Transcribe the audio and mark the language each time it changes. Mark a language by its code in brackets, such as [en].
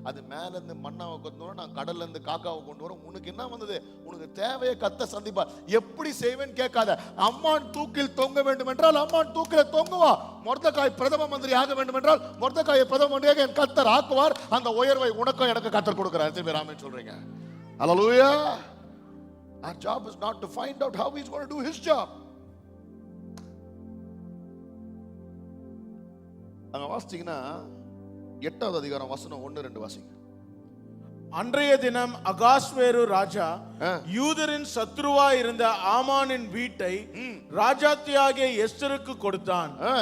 [ta] அது மேல இருந்து மண்ணாவை கொண்டு வரும், நான் கடல்ல இருந்து காக்காவை கொண்டு வரும். உனக்கு என்ன வந்தது? உனக்கு தேவையை கத்த சந்திப்பா. எப்படி செய்வேன்னு கேட்காத. அம்மான் தூக்கில் தொங்க வேண்டும் என்றால் அம்மான் தூக்கில தொங்குவா. மொர்தெகாய் பிரதம மந்திரி ஆக வேண்டும் என்றால் மொர்தெகாயை பிரதம மந்திரியாக என் கர்த்தர் ஆக்குவார். அந்த உயர்வை உனக்கும் எனக்கு கர்த்தர் கொடுக்கிறார். எத்தனை பேர் ஆமென் சொல்றீங்க? ஹல்லேலூயா. [en] Our job is not to find out how he's going to do his job. [ta] அங்க வாசிச்சீங்கன்னா 8வது அதிகாரம் வசனம் 1-2 வாசிங்க. அன்றைய தினம் அகாஸ்வேரு ராஜா யூதரின் சத்ருவா இருந்த ஆமானின் வீட்டை ராஜாத்தியாகிய எஸ்தருக்கு கொடுத்தான்.